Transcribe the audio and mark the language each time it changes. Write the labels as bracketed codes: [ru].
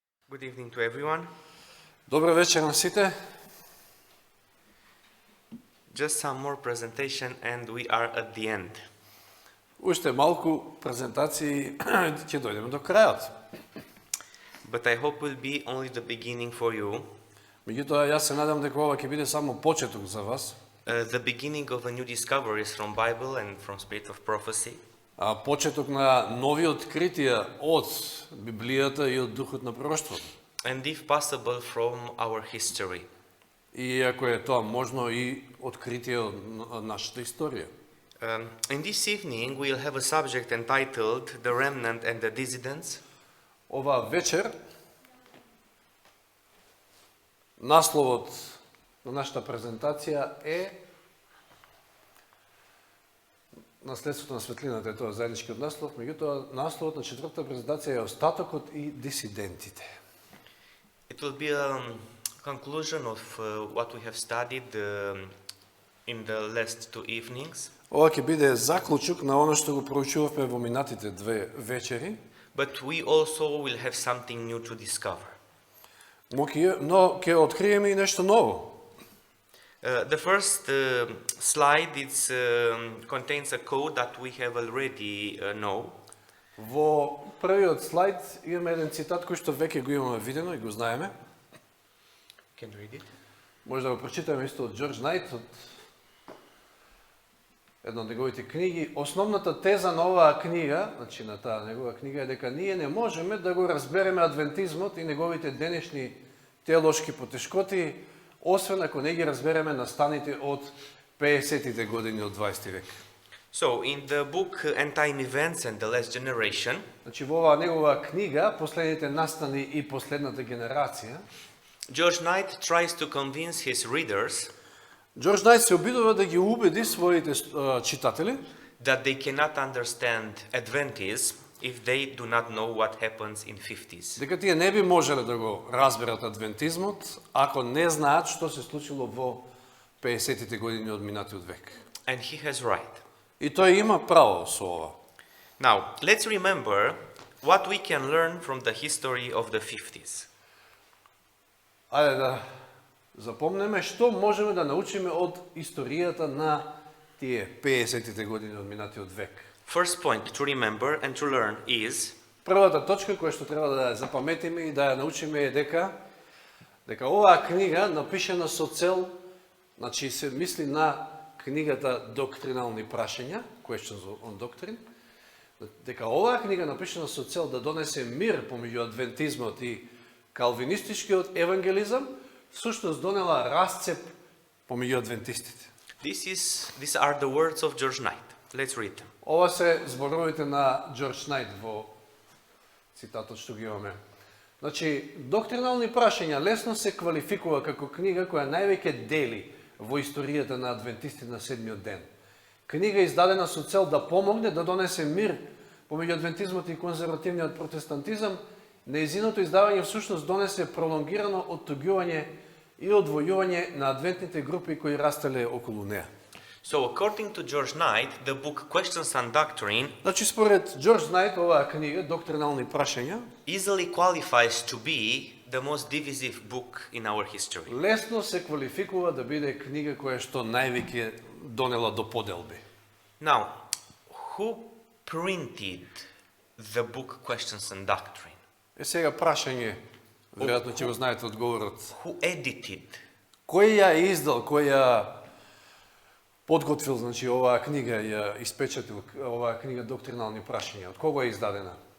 [en] Good evening to everyone. [mk] Добър вечер на сите. [en] Just some more presentation and we are at the end. [mk] Уште малку презентации ќе дојдеме до крајот. [en] But I hope will be only the beginning for you. [mk] Меѓутоа, јас се надам дека ова ќе биде само почеток за вас. [en] The beginning of a new discoveries from Bible and from Spirit of Prophecy. [mk] Почеток на нови откритија од Библијата и од духот на пророштвото. [en] And if possible from our history. [mk] И ако е тоа можно и откритие од нашата историја. [en] In this evening we'll have a subject entitled The Remnant and the Dissidents. [mk] Ова вечер насловот на нашата презентација е наследството на светлината, е тоа заедничкиот наслов, меѓутоа насловот на четвртата презентација е остатокот и дисидентите. [en] It will be a conclusion of what we have studied in the last two evenings. [mk] Ова ќе биде заклучок на оно што го проучувавме во минатите две вечери. [en] But we also will have something new to discover. [mk] Но ќе откриеме и нешто ново. [en] The first slide contains a code that we have already know. [mk] Во првиот слайд имаме еден цитат кој што веќе го имаме видено и го знаеме. [en] Can you read it? [mk] Може да го прочитаме исто од Джордж Најт, од една од неговите книги. Основната теза на оваа книга, значи на таа негова книга, е дека ние не можеме да го разбереме адвентизмот и неговите денешни теолошки потешкоти, освен ако не ги разбереме настаните од 50-тите години од 20 век. [en] So, in the book End Time Events and the Last Generation, [mk] Значи во оваа негова книга, последните настани и последната генерација, [en] George Knight tries to convince his readers [mk] Джордж Најт се обидува да ги убеди своите читатели [en] that they cannot understand Adventism if they do not know what happens in 50s. [mk] дека тие не би можеле да го разберат адвентизмот ако не знаат што се случило во 50-тите години од минатиот век. [en] And he has right. [mk] И тој има право со ова. [en] Now, let's remember what we can learn from the history of the 50s. [mk] Ајде да запомнеме што можеме да научиме од историјата на тие 50-тите години од минатиот век. [en] First point to remember and to learn is [mk] Првата точка која што треба да ја запаметиме и да ја научиме е дека оваа книга напишана со цел, значи се мисли на книгата Доктринални прашања, Questions on Doctrine, дека оваа книга напишана со цел да донесе мир помеѓу адвентизмот и калвинистичкиот евангелизам, всушност донела расцеп помеѓу адвентистите. [en] these are the words of George Knight. Let's read them. [mk] Ова се зборовите на Джордж Најт во цитатот што ги имаме. Значи, Доктринални прашања лесно се квалификува како книга која највеќе дели во историјата на адвентистите на седмиот ден. Книга издадена со цел да помогне да донесе мир помеѓу адвентизмот и конзервативниот протестантизам. Нејзиното издавање всушност донесе пролонгирано оттуѓување и одвојување на адвентните групи кои растеле околу неа. [en] So, according to George Knight, the book Questions on Doctrine [mk] Значи, според Джордж Најт, оваа книга, Доктринални прашања, [en] easily qualifies to be the most divisive book in our history. [mk] лесно се квалификува да биде книга која што највеќе донела до поделби. [en] Now, who printed the book Questions on Doctrine? [mk] Е сега прашање, веројатно ќе го знаете одговорот. [en] Who edited? [mk] Кој ја издал, кој ја подготвил, значи оваа книга, ја испечатил, оваа книга Доктринални прашања, од кого е издадена?